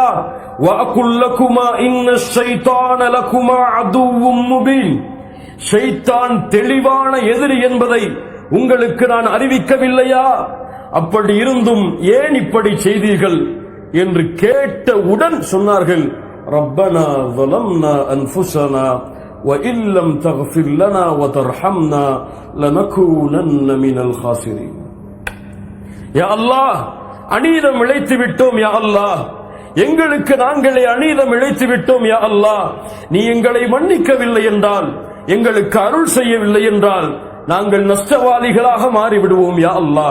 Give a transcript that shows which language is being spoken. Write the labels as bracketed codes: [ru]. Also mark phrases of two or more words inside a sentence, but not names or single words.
[ar] وأقل لكما إن الشيطان لكما عدو مبين. [ta] ஷைத்தான் தெளிவான எதிரி என்பதை உங்களுக்கு நான் அறிவிக்கவில்லையா? அப்படி இருந்தும் ஏன் இப்படி செய்தீர்கள் என்று கேட்டவுடன் சொன்னார்கள், [ar] ربنا ظلمنا أنفسنا وإن لم تغفر لنا وترحمنا لنكونن من الخاسرين. يا الله, [ta] அநீதம் இழைத்து விட்டோம் [ar] يا الله, [ta] எங்களுக்கு நாங்களே அநீதம் இழைத்து விட்டோம் [ar] يا الله. [ta] நீ எங்களை மன்னிக்கவில்லை என்றால், எங்களுக்கு அருள் செய்யவில்லை என்றால் நாங்கள் நஷ்டவாதிகளாக மாறிவிடுவோம் [ar] يا الله.